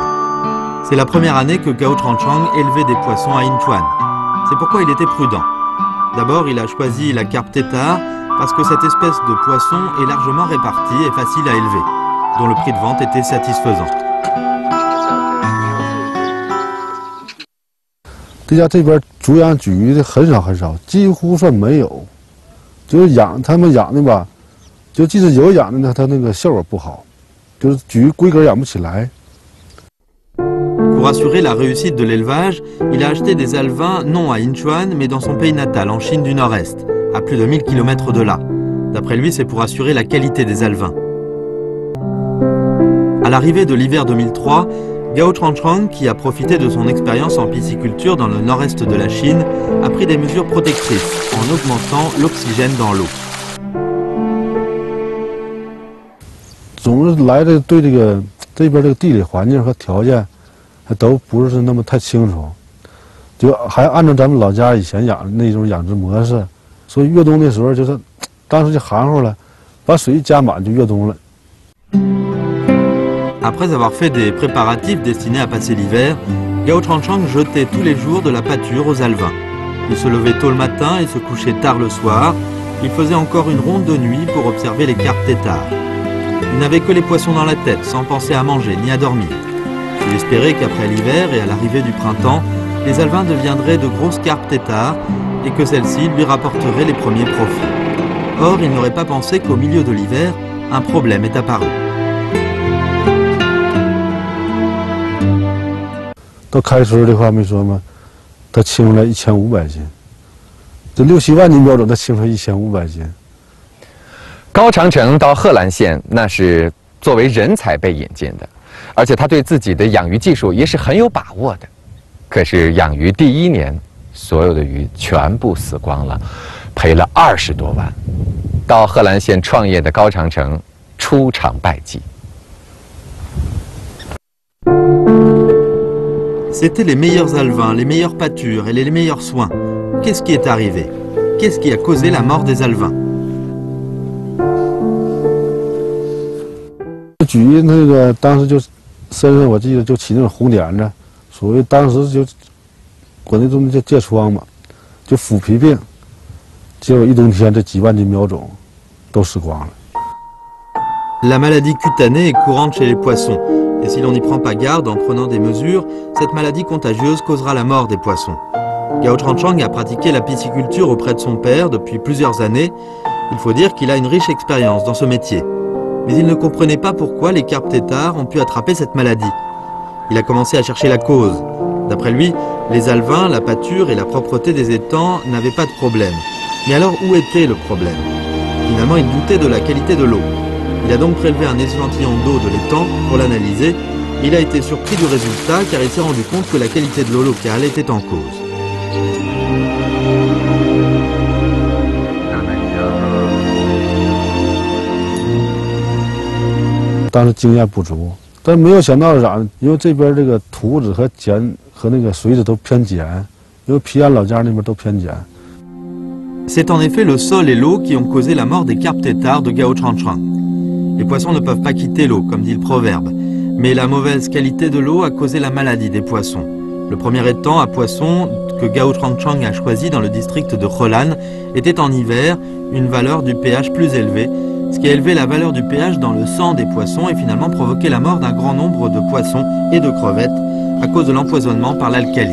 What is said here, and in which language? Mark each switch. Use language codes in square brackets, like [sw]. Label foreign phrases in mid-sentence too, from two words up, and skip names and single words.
[fr] C'est la première année que Gao Chang Chang élevait des poissons à Yinchuan. C'est pourquoi il était prudent. D'abord, il a choisi la carpe tétard parce que cette espèce de poisson est largement répartie et facile à élever, dont le prix de vente était satisfaisant. [zh] 这家这边主养鲫鱼的很少，几乎算没有。就是他们养的吧，就即使有养的呢，它那个效果不好，就是鲫鱼规格养不起来。 [fr] Pour assurer la réussite de l'élevage, il a acheté des alevins non à Incheon, mais dans son pays natal, en Chine du Nord-Est, à plus de 1000 km de là. D'après lui, c'est pour assurer la qualité des alevins. À l'arrivée de l'hiver 2003, Gao Changchang, qui a profité de son expérience en pisciculture dans le nord-est de la Chine, a pris des mesures protectrices en augmentant l'oxygène dans l'eau. [zh] 总是来的对这边这个地理环境和条件。还都不是那么太清楚，就还按照咱们老家以前养的那种养殖模式，所以越冬的时候就是，当时就含糊了，把水一加满就越冬了。 [fr] Après avoir fait des préparatifs destinés à passer l'hiver, Gao Changchang jetait tous les jours de la pâture aux alevins. Il se levait tôt le matin et se couchait tard le soir. Il faisait encore une ronde de nuit pour observer les carpes têtards. Il n'avait que les poissons dans la tête, sans penser à manger ni à dormir. Il espérait qu'après l'hiver et à l'arrivée du printemps, les alevins deviendraient de grosses carpes têtards et que celles-ci lui rapporteraient les premiers profits. Or, il n'aurait pas pensé qu'au milieu de l'hiver, un problème est apparu. [zh] 到开春的话没说吗？它清出来1500斤，这6、7万斤标准，它清出来1500斤。高长城到贺兰县，那是作为人才被引进的。而且他对自己的养鱼技术也是很有把握的，可是养鱼第1年，所有的鱼全部死光了，赔了20多万。到贺兰县创业的高长城出场败绩。 [fr] C'étaient les meilleurs alevins, les meilleures pâtures et les meilleurs soins. Qu'est-ce qui est arrivé? Qu'est-ce qui a causé la mort des alevins? [zh] 鲫鱼那个当时就身上我记得就起那种红点子，所谓当时就国内中叫疥疮嘛，就腐皮病。结果一冬天这几万斤苗种都死光了。 [fr] La maladie cutanée est courante chez les poissons, et si l'on n'y prend pas garde en prenant des mesures, cette maladie contagieuse causera la mort des poissons. Gao Changchang a pratiqué la pisciculture auprès de son père depuis plusieurs années. Il faut dire qu'il a une riche expérience dans ce métier. Mais il ne comprenait pas pourquoi les carpes têtards ont pu attraper cette maladie. Il a commencé à chercher la cause. D'après lui, les alevins, la pâture et la propreté des étangs n'avaient pas de problème. Mais alors où était le problème? Finalement, il doutait de la qualité de l'eau. Il a donc prélevé un échantillon d'eau de l'étang pour l'analyser. Il a été surpris du résultat car il s'est rendu compte que la qualité de l'eau locale était en cause. [zh] 当时经验不足，但没有想到是啥呢？因为这边这个土质和碱和那个水质都偏碱，因为皮安老家那边都偏碱。 [fr] C'est en effet le sol et l'eau qui ont causé la mort des carpes têtards de Gao Changchang. Les poissons ne peuvent pas quitter l'eau, comme dit le proverbe, mais la mauvaise qualité de l'eau a causé la maladie des poissons. Le premier étang à poissons que Gao Changchang a choisi dans le district de Helan était en hiver une valeur du pH plus élevée, ce qui a élevé la valeur du pH dans le sang des poissons et finalement provoqué la mort d'un grand nombre de poissons et de crevettes à cause de l'empoisonnement par l'alcali.